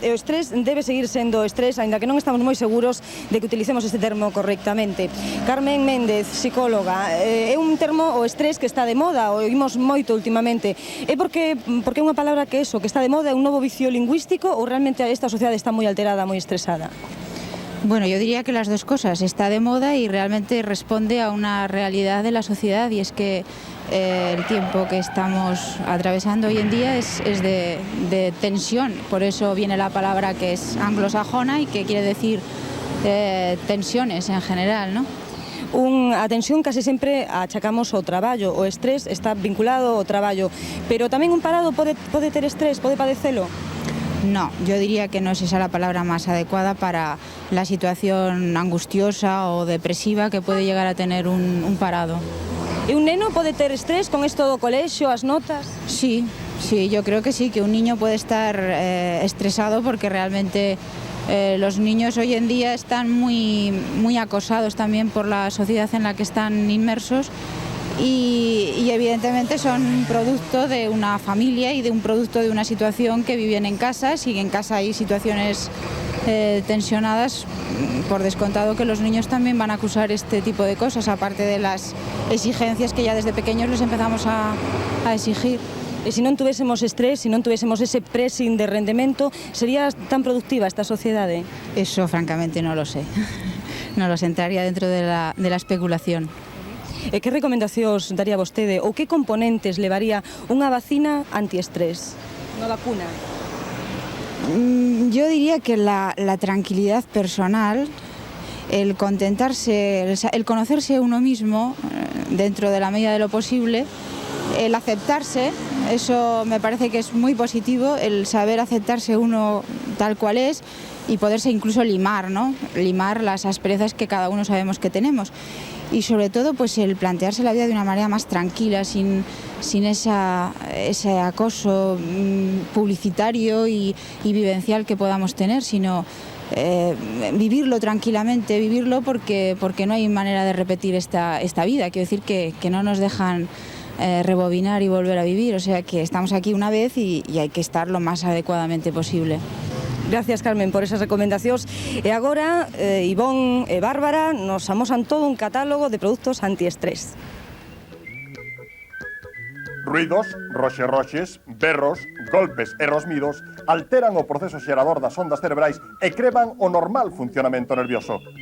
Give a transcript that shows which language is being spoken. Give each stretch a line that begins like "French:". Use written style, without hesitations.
Galician: E o estrés debe seguir sendo estrés, aínda que non estamos moi seguros de que utilicemos este termo correctamente. Carmen Méndez, psicóloga, é un termo, o estrés, que está de moda, o oímos moito últimamente. É porque é unha palabra que eso, que está de moda, é un novo vicio lingüístico ou realmente esta sociedade está moi alterada, moi estresada?
Spanish: Bueno, yo diría que las dos cosas. Está de moda y realmente responde a una realidad de la sociedad, y es que el tiempo que estamos atravesando hoy en día es de tensión. Por eso viene la palabra que es anglosajona y que quiere decir tensiones en general, ¿no?
Galician: A tensión casi sempre achacamos ao traballo. O estrés está vinculado ao traballo. Pero tamén un parado pode ter estrés, pode padecelo?
Spanish: No, yo diría que no es esa la palabra más adecuada para la situación angustiosa o depresiva que puede llegar a tener un parado.
Galician: E un neno pode ter estrés con isto do colexio, as notas?
Spanish: Sí, yo creo que sí, que un niño puede estar estresado porque realmente los niños hoy en día están muy acosados también por la sociedad en la que están inmersos. Y evidentemente son producto de una familia y de un producto de una situación que viven en casa. Si en casa hay situaciones tensionadas, por descontado que los niños también van a acusar este tipo de cosas, aparte de las exigencias que ya desde pequeños les empezamos a exigir.
Galician: E se non tuviésemos estrés, se non tuviésemos ese pressing de rendemento, sería tan productiva esta sociedade?
Spanish: Eso francamente no lo sé. No lo sé, entraría dentro de la especulación.
Galician: E que recomendacións daría vostede ou que componentes levaría unha vacina antiestrés? Unha vacuna?
Spanish: Yo diría que la tranquilidad personal el contentarse, el conocerse uno mismo dentro de la medida de lo posible, el aceptarse, eso me parece que es muy positivo, el saber aceptarse uno tal cual es y poderse incluso limar, ¿no? Limar las asperezas que cada uno sabemos que tenemos. Y sobre todo pues el plantearse la vida de una manera más tranquila, sin ese acoso publicitario y vivencial que podamos tener, sino vivirlo tranquilamente, vivirlo porque no hay manera de repetir esta vida. Quiero decir que no nos dejan rebobinar y volver a vivir, o sea que estamos aquí una vez y hay que estar lo más adecuadamente posible.
Galician: Gracias, Carmen, por esas recomendacións. E agora, Ivón e Bárbara nos amosan todo un catálogo de produtos antiestrés. Ruidos, roxes, berros, golpes e rosmidos alteran o proceso xerador das ondas cerebrais e creban o normal funcionamento nervioso.